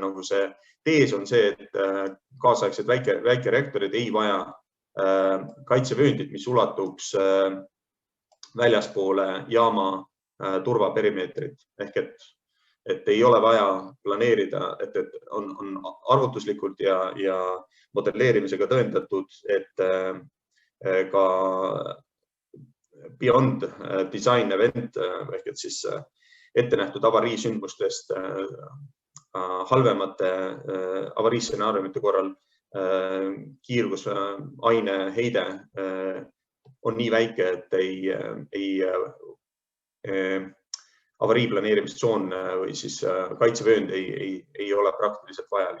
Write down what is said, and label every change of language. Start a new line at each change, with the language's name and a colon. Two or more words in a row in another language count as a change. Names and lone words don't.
Estonian: nagu see tees on see, et kaasaegsed väikereaktorid ei vaja kaitsevööndid, mis ulatuks väljaspoole jaama turvaperimeetrit ehk et ei ole vaja planeerida, et on arvutuslikult ja modelleerimisega tõendatud, et ka
English: beyond design event
Estonian: ehk et siis ette nähtud avariisündmustest halvemate avariistsenaariumite korral kiirgusaine heide on nii väike, et avariiplaneerimistsoon või siis kaitsevöönd ei ole praktiliselt vajalik.